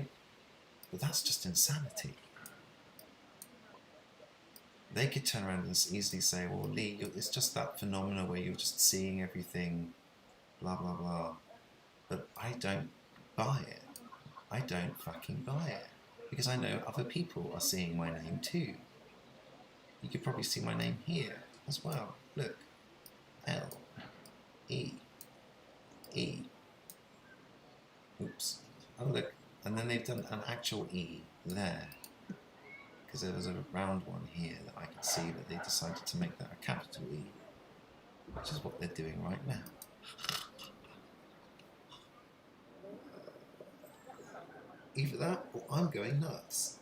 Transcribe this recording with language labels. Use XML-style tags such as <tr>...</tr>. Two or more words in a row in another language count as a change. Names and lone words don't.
<en>But that's just insanity. They could turn around and easily say, well, Lee, it's just that phenomena where you're just seeing everything, blah, blah, blah. But I don't buy it. I don't fucking buy it. Because I know other people are seeing my name too. You could probably see my name here as well. Look. L. E. E. Oops. Oh, look. And then they've done an actual E there. Because there was a round one here that I could see that they decided to make that a capital E. Which is what they're doing right now. Either that or I'm going nuts.</en>